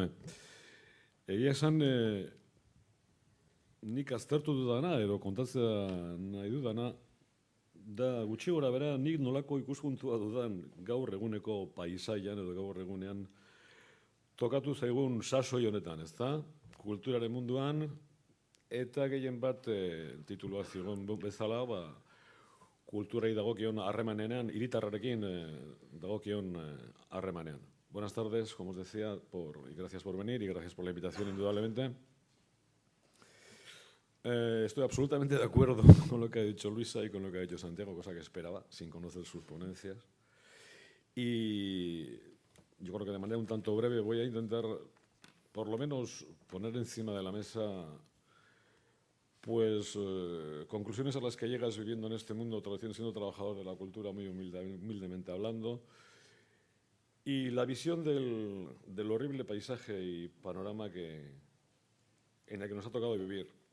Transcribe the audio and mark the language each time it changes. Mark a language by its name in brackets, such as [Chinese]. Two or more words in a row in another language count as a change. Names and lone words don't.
[Basque] Egia esan, nik aztertu dudana, edo kontatzea nahi dudana, da gutxi gora bera nik nolako ikuspuntua dudan gaur eguneko paisaian edo gaur egunean tokatu zaigun sasoi honetan, ezta? Kulturaren munduan, eta gehien bat titulua zigon bezala, kulturai dagokion harremanean, hiritarrarekin dagokion harremanean. [Spanish] Buenas tardes, como os decía, y gracias por venir y gracias por la invitación, indudablemente. Estoy absolutamente de acuerdo con lo que ha dicho Luisa y con lo que ha dicho Santiago, cosa que esperaba, sin conocer sus ponencias. Y yo creo que de manera un tanto breve voy a intentar, por lo menos, poner encima de la mesa pues conclusiones a las que llegas viviendo en este mundo, siendo trabajador de la cultura, muy humildemente hablando, y la visión del horrible paisaje y panorama en el que nos ha tocado vivir.